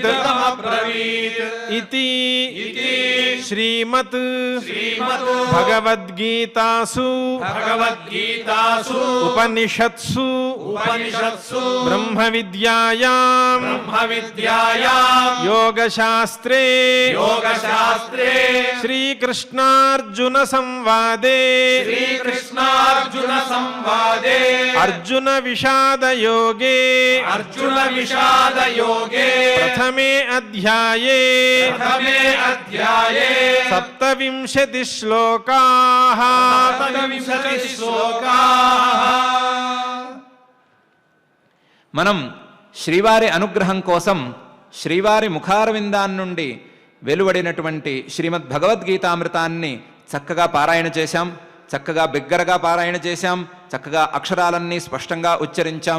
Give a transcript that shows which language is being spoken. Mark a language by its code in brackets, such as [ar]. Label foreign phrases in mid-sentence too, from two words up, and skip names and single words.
[sa] ఇదమబ్రవీత్ ఇతి ఇతి శ్రీమత్ శ్రీమద్ భగవద్గీతాసు భగవద్గీతాసు ఉపనిషత్సు ఉపనిషత్సు బ్రహ్మ విద్యాయాం బ్రహ్మ విద్యాయాం యోగశాస్త్రే యోగశాస్త్రే శ్రీకృష్ణార్జున సంవాదే శ్రీకృష్ణార్జున సంవాదే అర్జున విషాద యోగే అర్జున విషాద యోగే ప్రథమే అధ్యాయే ప్రథమే అధ్యాయే సప్తవింశతి శ్లోకాః సప్తవింశతి శ్లోకాః. [te] మనం శ్రీవారి అనుగ్రహం కోసం శ్రీవారి ముఖారవిందాన్నుండి వెలువడినటువంటి శ్రీమద్ భగవద్గీతామృతాన్ని చక్కగా పారాయణ చేశాం, చక్కగా బిగ్గరగా పారాయణ చేశాం, చక్కగా అక్షరాలన్నీ స్పష్టంగా ఉచ్చరించాం.